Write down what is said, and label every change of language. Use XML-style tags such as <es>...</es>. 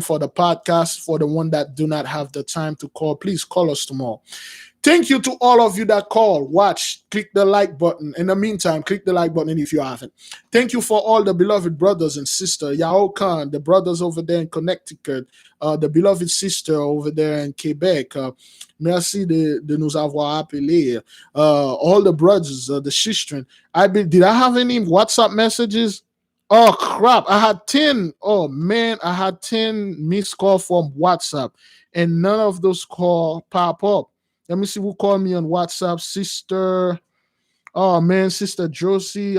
<en>for the podcast. For the one that do not have the time to call, please call us tomorrow. Thank you to all of you that call, watch, click the like button. In the meantime, click the like button if you haven't. Thank you for all the beloved brothers and sisters. YAHAWAH Khan, the brothers over there in Connecticut, the beloved sister over there in Quebec.</en> <fr>Merci de nous avoir appelés.</fr> <en>All the brothers, the sisters. Did I have any WhatsApp messages? Oh, crap. I had 10. Oh, man. I had 10 missed calls from WhatsApp, and none of those calls pop up. Let me see who called me on WhatsApp. Sister. Oh, man. Sister Josie.</en>